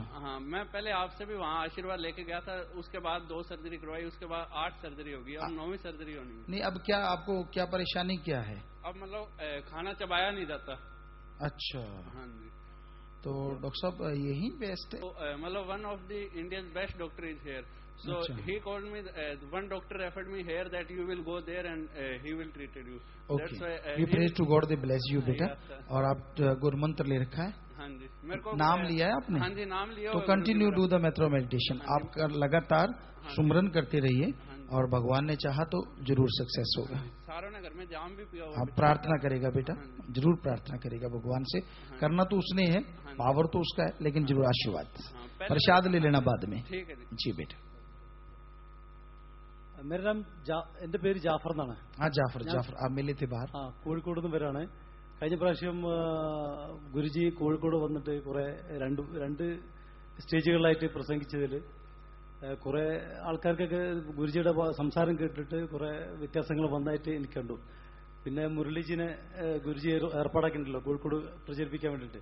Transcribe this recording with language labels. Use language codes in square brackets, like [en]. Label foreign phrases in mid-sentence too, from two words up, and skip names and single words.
[hi] हाँ, मैं पहले आपसे भी वहाँ आशीर्वाद लेके गया था, उसके बाद 2 सर्जरी करवाई, उसके बाद 8 सर्जरी होगी, अब 9वीं सर्जरी होनी है। नहीं, अब क्या आपको क्या परेशानी क्या है? अब मतलब खाना चबाया नहीं जाता। अच्छा। हाँ जी। तो डॉक्टर साहब यही बेस्ट है? [en] मतलब one of the Indian best doctor is here, so he called me, one doctor referred me here that you will go there and he will treated you. okay, we pray to God they bless you बेटा। [hi] और आप गुरु मंत्र ले रखा है? हाँ जी, मेरे को नाम लिया है आपने? हाँ जी, नाम लिया। तो [en] continue do the metro meditation. [hi] आप लगातार सुमरन करते रहिए, और भगवान ने चाहा तो जरूर सक्सेस होगा। सारों ने घर में जाम भी पिया हुआ। आप प्रार्थना करेगा बेटा, जरूर प्रार्थना करेगा भगवान से। करना तो उसने है, पावर तो उसका है, लेकिन जरूर आशीर्वाद। प्रसाद ले लेना बाद में। ठीक है जी बेटा। मेरा नाम [ml] എന്റെ പേര് ജാഫർ എന്നാണ്. [hi] हाँ जाफर, जाफर आप मिले थे बाहर? हाँ, [ml] കോഴിക്കോട് നിന്ന് വരാണ്. കഴിഞ്ഞ പ്രാവശ്യം ഗുരുജി കോഴിക്കോട് വന്നിട്ട് കുറെ രണ്ട് സ്റ്റേജുകളിലായിട്ട് പ്രസംഗിച്ചതിൽ കുറെ ആൾക്കാർക്കൊക്കെ ഗുരുജിയുടെ സംസാരം കേട്ടിട്ട് കുറെ വ്യത്യാസങ്ങൾ വന്നായിട്ട് എനിക്ക് കണ്ടു. പിന്നെ മുരളീജിനെ ഗുരുജി ഏർപ്പാടാക്കിയിട്ടുണ്ടല്ലോ കോഴിക്കോട് പ്രചരിപ്പിക്കാൻ വേണ്ടിയിട്ട്.